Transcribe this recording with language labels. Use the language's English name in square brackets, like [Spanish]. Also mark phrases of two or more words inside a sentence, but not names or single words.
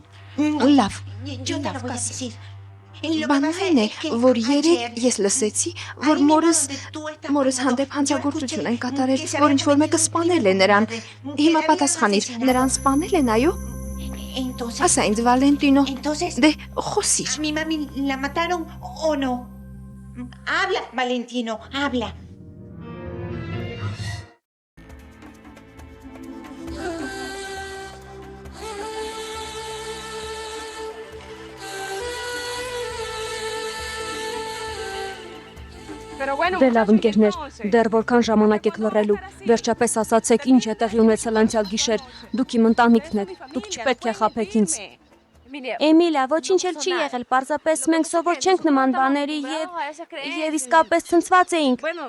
[Armenian] Լավ, կասի։ Բանն այն է, որ երեկ ես լսեցի, որ մորս հանդեպ հանցագործություն են կատարել, որ ինչ-որ մեկը սպանել է նրան։ Հիմա պատասխանիր, նրան սպանել են, այո։ Ասա ինձ, Վալենտինո, դե խոսիր։ [Spanish] ¿Mi mami la mataron o no? Habla, Valentino, habla. [Armenian] Դե լավ ընկերներ, դեռ որքան ժամանակ եք լռելու, վերջապես ասացեք ինչ է տեղի ունեցել անցյալ գիշեր, դուք իմ ընտանիքն եք, դուք չպետք է խաբեք ինձ։ Էմիլիա, ոչինչ էլ չի եղել, պարզապես մենք սովոր չենք նման բաների եւ իսկապես ցնցված էինք։